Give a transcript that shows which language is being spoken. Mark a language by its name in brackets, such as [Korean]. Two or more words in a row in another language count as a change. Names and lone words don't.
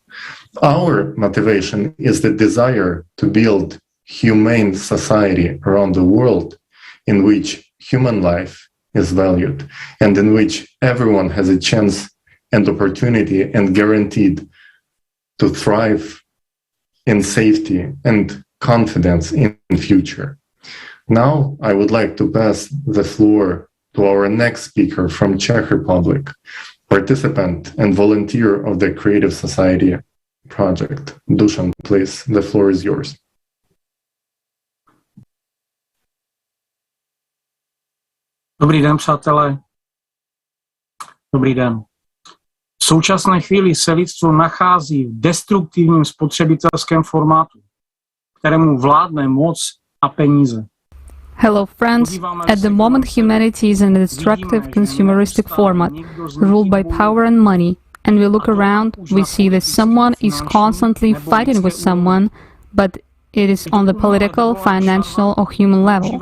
[English] Our motivation is the desire to build humane society around the world in which human life is valued and in which everyone has a chance and opportunity and guaranteed to thrive in safety and confidence in future. Now, I would like to pass the floor to our next speaker from Czech Republic, participant and volunteer of the Creative Society project. Dusan, please, the floor is yours. [Czech] Dobrý den, přátelé. Dobrý den. V současné chvíli se lidstvo nachází v destruktivním spotřebitelském formátu, kterému vládne moc a peníze. [English] Hello friends, at the moment humanity is in a destructive consumeristic format, ruled by power and money, and we look around, we see that someone is constantly fighting with someone, but it is on the political, financial or human level.